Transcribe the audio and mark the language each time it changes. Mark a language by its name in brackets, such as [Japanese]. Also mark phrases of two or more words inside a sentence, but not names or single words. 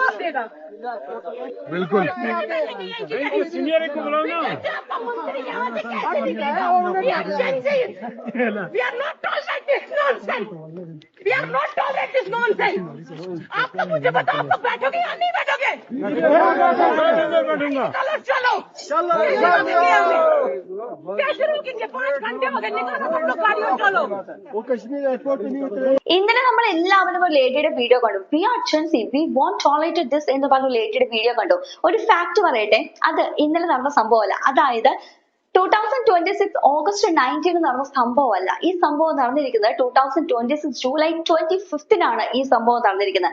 [Hindi] देगा। बिल्कुल सीनियर को बुलाओ ना। [English] We are not tolerating this nonsense. We are not tolerating this nonsense. [Hindi] आप तो मुझे बताओ, आप लोग बैठोगे या नहीं बैठोगे? बैठूंगा। चलो कैसे रोकेंगे? 5 घंटे हो गए, निकालो सब लोग गाड़ी और चलो। वो कश्मीर एयरपोर्ट नहीं उतरे। [Malayalam] ഇന്നലെ നമ്മൾ എല്ലാവരും ഒരു ലേഡിയുടെ വീഡിയോ കണ്ടു. [English] we are GenZ, we won't tolerate this [Malayalam] എന്ന് പറഞ്ഞ ലേഡിയുടെ വീഡിയോ കണ്ടു. ഒരു ഫാക്ട് പറയട്ടെ, അത് ഇന്നലെ നടന്ന സംഭവമല്ല. അതായത് 2026 ഓഗസ്റ്റ് 19 നടന്ന സംഭവമല്ല. ഈ സംഭവം നടന്നിരിക്കുന്നത് 2026 ജൂലൈ 25 ഈ സംഭവം നടന്നിരിക്കുന്നത്.